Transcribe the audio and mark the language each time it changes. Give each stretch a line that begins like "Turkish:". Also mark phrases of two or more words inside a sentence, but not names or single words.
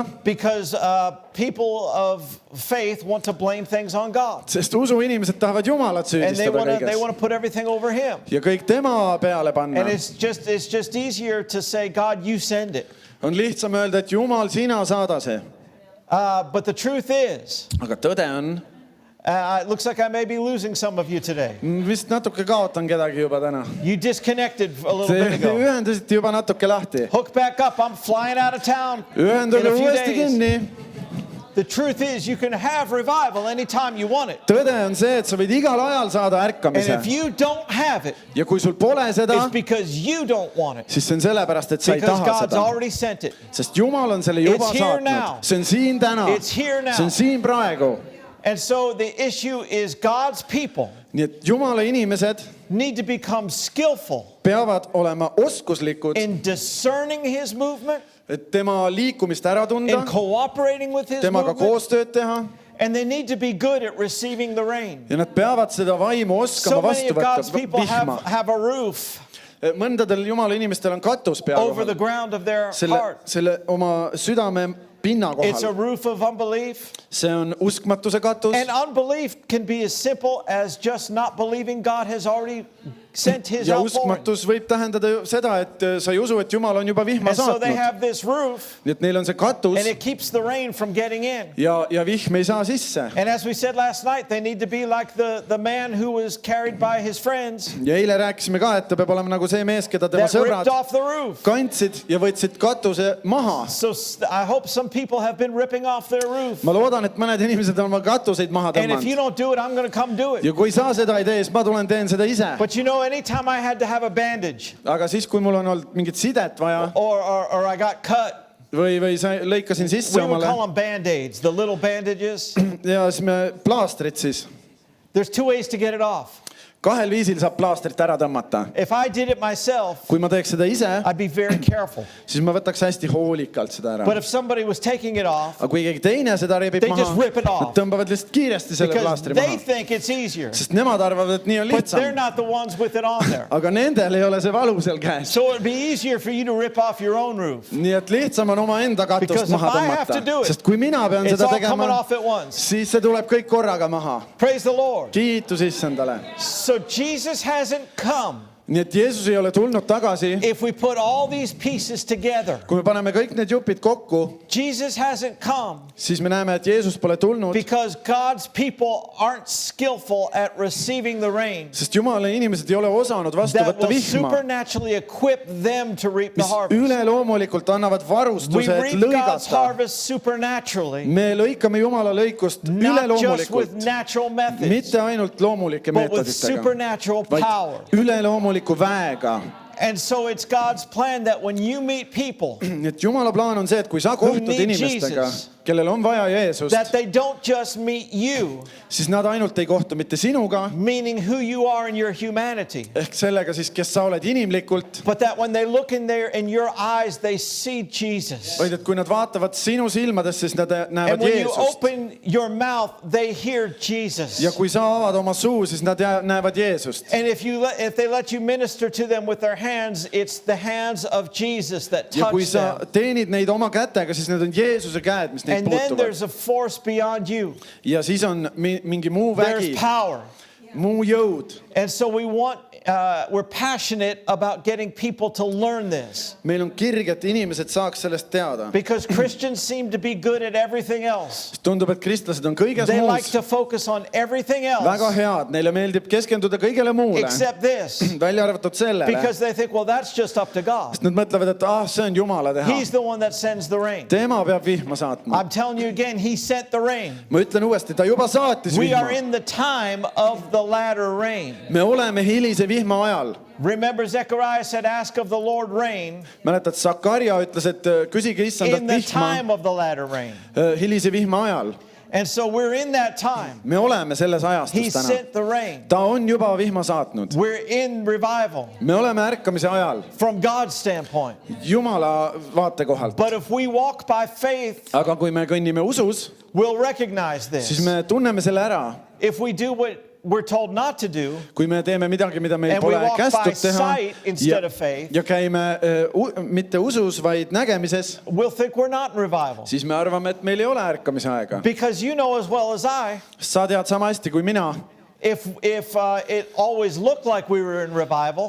English: because people of faith want to blame things on God.
Estonian: sest usuinimesed tahavad Jumalat
English: And they
Estonian: süüdistada
English: want
Estonian: kõiges
English: to put everything over him.
Estonian: ja kõik tema peale panna.
English: And it's just easier to say, God, you send it.
Estonian: On lihtsam öelda, et Jumal, sina saada see.
English: But the truth is,
Estonian: Aga tõde on,
English: it looks like I may be losing some of you today.
Estonian: vist natuke kaotan kedagi juba täna.
English: You disconnected a little
Estonian: Te
English: bit ago.
Estonian: ühendasite juba natuke lahti.
English: Hook back up. I'm flying out of town in
Estonian: Ühenduge
English: a few
Estonian: uuesti
English: days.
Estonian: kinni.
English: The truth is, you can have revival anytime you want it.
Estonian: Tõde on see, et sa võid igal ajal saada
English: And
Estonian: ärkamise.
English: if you don't have it,
Estonian: Ja kui sul pole seda,
English: it's because you don't want it.
Estonian: siis see on sellepärast, et sa ei
English: Because
Estonian: taha
English: God's
Estonian: seda.
English: already sent it.
Estonian: Sest Jumal on selle juba
English: It's here now.
Estonian: saatnud. See on siin täna.
English: It's here now.
Estonian: See on siin praegu.
English: And so the issue is God's people
Estonian: Nii et Jumala inimesed
English: need to become skillful
Estonian: peavad olema oskuslikud,
English: in discerning his movement,
Estonian: et tema liikumist ära tunda,
English: in cooperating with his
Estonian: temaga
English: movement,
Estonian: koostööd teha
English: and they need to be good at receiving the rain.
Estonian: ja nad peavad seda vaimu
English: So
Estonian: oskama
English: many
Estonian: vastu
English: of God's
Estonian: võtta,
English: people
Estonian: vihma.
English: have a roof
Estonian: Mõndadel Jumala inimestel on katus pea
English: over the
Estonian: kohal.
English: ground of their
Estonian: Selle,
English: heart.
Estonian: selle oma südame pinna
English: It's a
Estonian: kohal.
English: roof of unbelief.
Estonian: See on uskmatuse katus.
English: And unbelief can be as simple as just not believing God has already sent his
Estonian: Ja
English: outpouring.
Estonian: uskmatus võib tähendada ju seda, et sa ei usu, et Jumal on juba vihma
English: And so they
Estonian: saatnud.
English: have this roof,
Estonian: Nii et neil on see katus
English: and it keeps the rain from getting in.
Estonian: ja vihm ei saa sisse.
English: And as we said last night, they need to be like the man who was carried by his friends
Estonian: Ja eile rääkisime ka, et ta peab olema nagu see mees, keda tema
English: that ripped
Estonian: sõbrad
English: off the roof.
Estonian: kandsid ja võtsid katuse maha.
English: So I hope some people have been ripping off their roof.
Estonian: Ma loodan, et mõned inimesed on oma katuseid maha
English: And if you
Estonian: tõmmanud.
English: don't do it, I'm going to come do it.
Estonian: Ja kui sa seda ei tee, siis ma tulen teen seda ise.
English: But you know, anytime I had to have a bandage
Estonian: Aga siis, kui mul on olnud mingit sidet vaja
English: or I got cut,
Estonian: või lõikasin sisse
English: We would
Estonian: omale
English: call them Band-Aids, the little bandages.
Estonian: ja siis me plaastrid siis.
English: There's two ways to get it off.
Estonian: Kahel viisil saab plaastrit ära tõmmata.
English: If I did it myself,
Estonian: Kui ma teeks seda ise,
English: I'd be very careful.
Estonian: siis ma võtaks hästi hoolikalt seda ära.
English: But if somebody was taking it off,
Estonian: Aga kui keegi teine seda rebib
English: They just rip it
Estonian: maha,
English: off.
Estonian: nad tõmbavad lihtsalt kiiresti selle
English: because
Estonian: plaastri
English: they
Estonian: maha.
English: think it's easier,
Estonian: Sest nemad arvavad, et nii on
English: but they're
Estonian: lihtsam.
English: not the ones with it on there.
Estonian: Aga nendel ei ole see valu seal käes.
English: So it'd be easier for you to rip off your own roof.
Estonian: Nii et lihtsam on oma enda katust
English: Because if
Estonian: maha
English: I have to do
Estonian: tõmmata.
English: it,
Estonian: Sest kui mina pean
English: It's
Estonian: seda
English: all coming
Estonian: tegema,
English: off at once.
Estonian: siis see tuleb kõik korraga maha.
English: Praise the Lord.
Estonian: Kiitus issandale.
English: So Jesus hasn't come.
Estonian: Nii et Jeesus ei ole tulnud tagasi.
English: If we put all these pieces together,
Estonian: Kui me paneme kõik need jupid kokku,
English: Jesus hasn't come
Estonian: siis me näeme, et Jeesus pole tulnud,
English: because God's people aren't skillful at receiving the rain
Estonian: sest Jumala inimesed ei ole osanud vastu
English: that
Estonian: võtta
English: will
Estonian: vihma,
English: supernaturally equip them to reap the
Estonian: mis
English: harvest.
Estonian: üleloomulikult annavad
English: We
Estonian: varustuse, et
English: reap God's
Estonian: lõigata.
English: harvest supernaturally,
Estonian: Me lõikame Jumala lõikust
English: not just with
Estonian: üleloomulikult,
English: natural methods,
Estonian: mitte ainult loomulike
English: but with
Estonian: meetoditega,
English: supernatural
Estonian: vaid
English: power.
Estonian: üleloomuliku väega.
English: And so it's God's plan that when you meet people,
Estonian: Nii et Jumala plaan on see, et kui sa kohtud
English: need
Estonian: inimestega,
English: Jesus,
Estonian: kellel on vaja Jeesust,
English: that they don't just meet you,
Estonian: siis nad ainult ei kohtu mitte sinuga,
English: meaning who you are in your humanity,
Estonian: ehk sellega siis, kes sa oled inimlikult,
English: but that when they look in there in your eyes, they see Jesus.
Estonian: vaid et kui nad vaatavad sinu silmadesse, siis nad
English: And
Estonian: näevad
English: when you
Estonian: Jeesust.
English: open your mouth, they hear Jesus.
Estonian: Ja kui sa avad oma suu, siis nad näevad Jeesust.
English: And if they let you minister to them with their hands, it's the hands of Jesus that
Estonian: Ja kui
English: touch
Estonian: sa
English: them.
Estonian: teenid neid oma kätega, siis need on Jeesuse käed, mis neid
English: And then
Estonian: puutuvad.
English: there's a force beyond you.
Estonian: Ja siis on mingi muu
English: There's
Estonian: vägi,
English: power.
Estonian: muu jõud.
English: And so we're passionate about getting people to learn this
Estonian: Meil on kirg, et inimesed saaks sellest teada.
English: because Christians seem to be good at everything else.
Estonian: Tundub, et kristlased on kõiges
English: They like
Estonian: muus
English: to focus on everything
Estonian: väga
English: else
Estonian: head. Neile meeldib keskenduda kõigele muule,
English: except this
Estonian: välja arvatud sellele.
English: because they think, well, that's just up to God.
Estonian: Sest nad mõtlevad, et see on Jumala teha.
English: He's the one that sends the rain.
Estonian: Tema peab vihma saatma.
English: I'm telling you again, He sent the rain.
Estonian: Ma ütlen uuesti, ta juba saatis
English: We are
Estonian: vihma.
English: in the time of the latter rain.
Estonian: Me oleme hilise vihma ajal.
English: Remember, Zechariah said, ask of the Lord rain
Estonian: Mäletad, Sakarja ütles, et küsige issandalt
English: in the
Estonian: vihma
English: time of the latter rain.
Estonian: hilise vihma ajal.
English: And so we're in that time.
Estonian: Me oleme selles
English: He
Estonian: ajastus täna.
English: sent the rain.
Estonian: Ta on juba vihma saatnud.
English: We're in revival
Estonian: Me oleme ärkamise ajal
English: from God's standpoint.
Estonian: Jumala vaatekohalt.
English: But if we walk by faith,
Estonian: Aga kui me kõnnime usus,
English: we'll recognize
Estonian: siis
English: this.
Estonian: me tunneme selle ära.
English: If we do what we're told not to do,
Estonian: Kui me teeme midagi, mida meil
English: And we
Estonian: pole
English: walk by
Estonian: kästud teha
English: sight instead of faith,
Estonian: ja käime mitte usus, vaid nägemises,
English: we'll think we're not in revival.
Estonian: siis me arvame, et meil ei ole ärkamise aega.
English: Because you know as well as I,
Estonian: Sa tead sama hästi kui mina,
English: if it always looked like we were in revival,